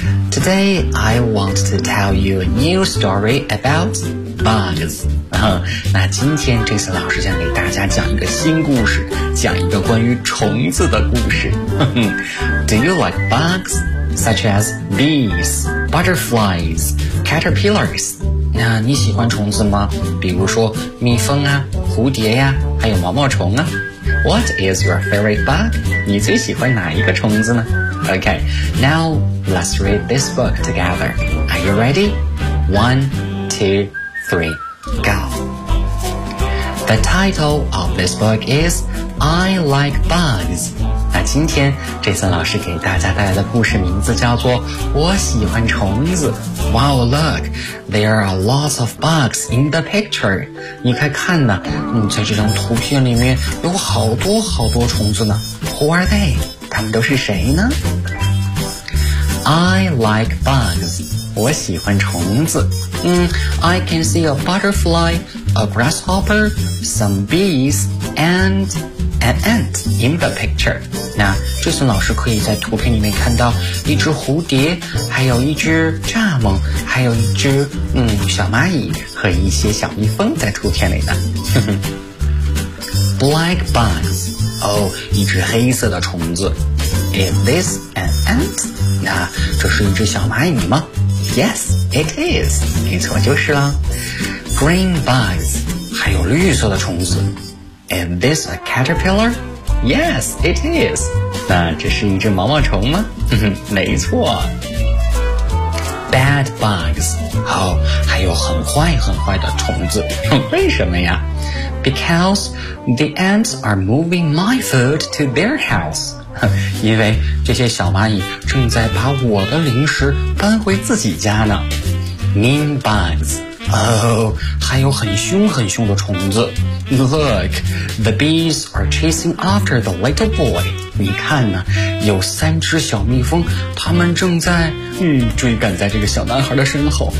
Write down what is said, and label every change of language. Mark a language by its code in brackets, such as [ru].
[en] Today, I want to tell you a new story about bugs. [zh] 那今天 Jason 老师想给大家讲一个新故事，讲一个关于虫子的故事。 [en] Do you like bugs? Such as bees, butterflies, caterpillars. [zh] 那你喜欢虫子吗？比如说蜜蜂啊，蝴蝶呀，还有毛毛虫啊。 [en] What is your favorite bug? [zh] 你最喜欢哪一个虫子呢？ [en] Okay, now let's read this book together. Are you ready? 1, 2, 3, go. The title of this book is I Like Bugs. [zh] 那今天 Jason 老师给大家带来的故事名字叫做我喜欢虫子。 [en] Wow, look, there are lots of bugs in the picture. [zh] 你快看呢，在这张图片里面有好多好多虫子呢。 [en] Who are they? [zh] 他们都是谁呢？ [en] I like bugs. [zh] 我喜欢虫子。 [en] I can see a butterfly, a grasshopper, some bees, and an ant in the picture. [zh] 那朱森老师可以在图片里面看到一只蝴蝶，还有一只蚱蜢，还有一只小蚂蚁和一些小蜜蜂在图片里呢。 [en] Black bugs. [zh] 一只黑色的虫子。 [en] Is this an ant? [zh] 那这是一只小蚂蚁吗？ [en] Yes, it is. [zh] 没错，就是了。 [en] Green bugs, [zh] 还有绿色的虫子。 [en] Is this a caterpillar? Yes, it is. [zh] 那这是一只毛毛虫吗？没错。 [en] Bad bugs, [zh] 还有很坏很坏的虫子。为什么呀？ [en] Because the ants are moving my food to their house. [zh] 因为这些小蚂蚁正在把我的零食搬回自己家呢。 [en] Mean bugs. [zh] 还有很凶很凶的虫子。 [en] Look, the bees are chasing after the little boy. [zh] 你看呢，有三只小蜜蜂，它们正在追赶在这个小男孩的身后。